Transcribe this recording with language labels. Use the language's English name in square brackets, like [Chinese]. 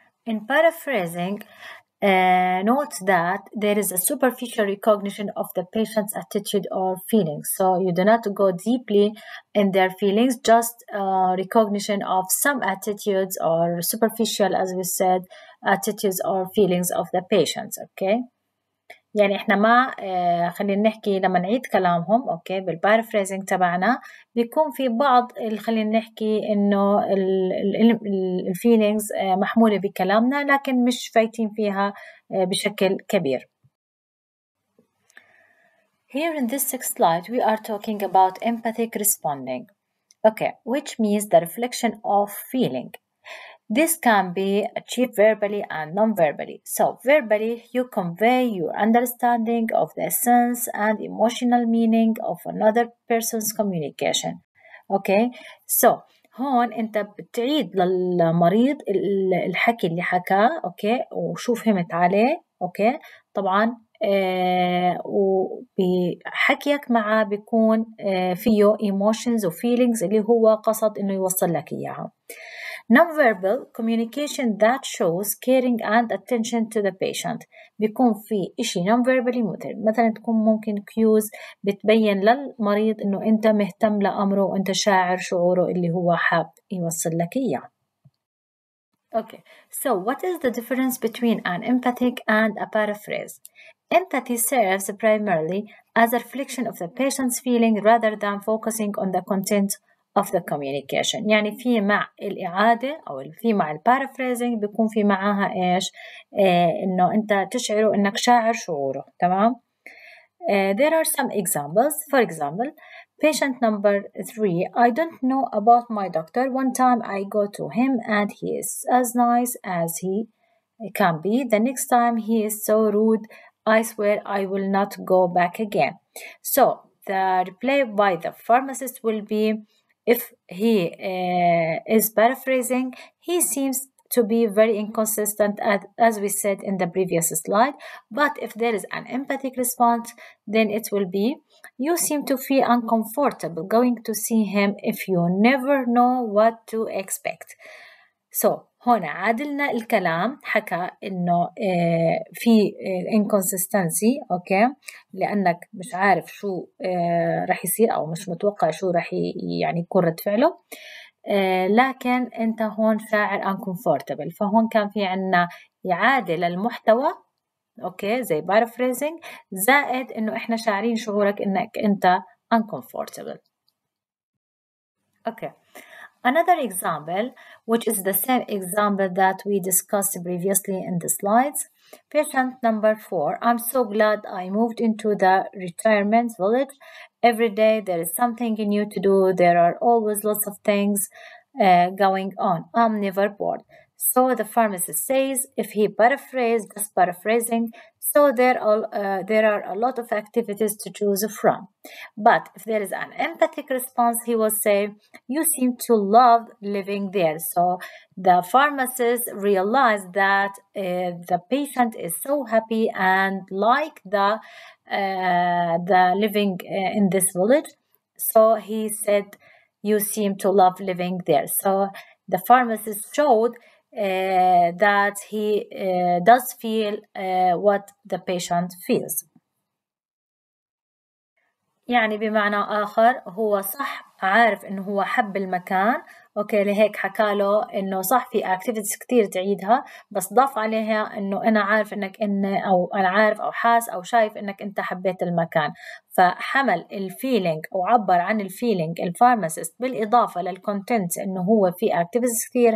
[English] In paraphrasing, note that there is a superficial recognition of the patient's attitude or feelings. So you do not go deeply in their feelings, just recognition of some attitudes or superficial, as we said, attitudes or feelings of the patients. Okay. [Arabic] يعني احنا ما خلينا نحكي لما نعيد كلامهم اوكي بالبارافريزنج تبعنا بيكون في بعض خلينا نحكي انه الفيلينجز محمولة بكلامنا لكن مش فايتين فيها بشكل كبير. [English] Here in this next slide we are talking about empathic responding, okay, which means the reflection of feeling. This can be achieved verbally and non-verbally. So verbally, you convey your understanding of the essence and emotional meaning of another person's communication. [Arabic] Okay, so هون أنت بتعيد للمريض الحكي اللي حكاه، أوكي، وشو فهمت عليه، أوكي، طبعا وبحكيك معه بيكون فيه emotions و feelings اللي هو قصد إنه يوصل لك إياها. [English] Non-verbal communication that shows caring and attention to the patient. [Arabic] بيكون في إشي non-verbally مثلا تكون ممكن cues بتبين للمريض إنه أنت مهتم لأمره وأنت شاعر شعوره اللي هو حاب يوصل لك إياه. [English] Okay, so what is the difference between an empathic and a paraphrase? Empathy serves primarily as a reflection of the patient's feeling rather than focusing on the content of the communication. [Arabic] يعني في مع الإعادة أو في مع البارافريزنج بيكون في معاها إيش؟ إنه أنت تشعره إنك شاعر شعوره، تمام؟ [English] There are some examples. For example, patient number 3, I don't know about my doctor. One time I go to him and he is as nice as he can be. The next time he is so rude, I swear I will not go back again. So the reply by the pharmacist will be, if he is paraphrasing, he seems to be very inconsistent, as we said in the previous slide. But if there is an empathic response, then it will be, you seem to feel uncomfortable going to see him if you never know what to expect. [Arabic] So هون عادلنا الكلام، حكى إنه في inconsistency، أوكي، لأنك مش عارف شو رح يصير أو مش متوقع شو رح يعني يكون رد فعله، لكن أنت هون شاعر uncomfortable. فهون كان في عنا يعادل المحتوى، أوكي، زي paraphrasing، زائد إنه إحنا شاعرين شعورك إنك أنت uncomfortable. [English] Okay. Another example, which is the same example that we discussed previously in the slides. Patient number 4, I'm so glad I moved into the retirement village. Every day there is something new to do. There are always lots of things going on. I'm never bored. So the pharmacist says, if he paraphrased, just paraphrasing, so there are a lot of activities to choose from. But if there is an empathic response, he will say, you seem to love living there. So the pharmacist realized that the patient is so happy and like the living in this village. So he said, you seem to love living there. So the pharmacist showed that he does feel what the patient feels. [Arabic] يعني بمعنى آخر هو صح عارف إنه هو حب المكان، أوكي، لهيك حكاله إنه صح في activities كتير تعيدها، بس ضاف عليها إنه أنا عارف إنك أو أنا عارف أو حاس أو شايف إنك أنت حبيت المكان، فحمل الفيلينج أو عبر عن الفيلينج الفارماسيست بالإضافة للكونتنت إنه هو في activities كتير.